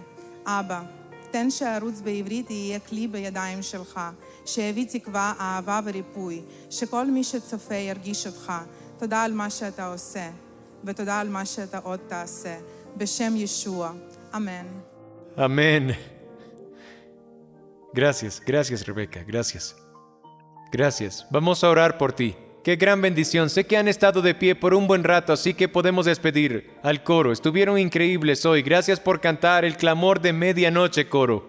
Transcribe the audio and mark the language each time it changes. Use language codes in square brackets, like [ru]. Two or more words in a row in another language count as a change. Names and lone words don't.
[he] אבא, תן שהערוץ בעברית יהיה כלי בידיים שלך, שיביא תקווה, אהבה וריפוי, שכל מי שצופה ירגיש אותך. תודה על מה שאתה עושה, ותודה על מה שאתה עוד תעשה. בשם ישוע, אמן. [es] Amén. Gracias, Rebeca, gracias. Gracias. Vamos a orar por ti. Qué gran bendición. Sé que han estado de pie por un buen rato, así que podemos despedir al coro. Estuvieron increíbles hoy. Gracias por cantar el clamor de medianoche, coro.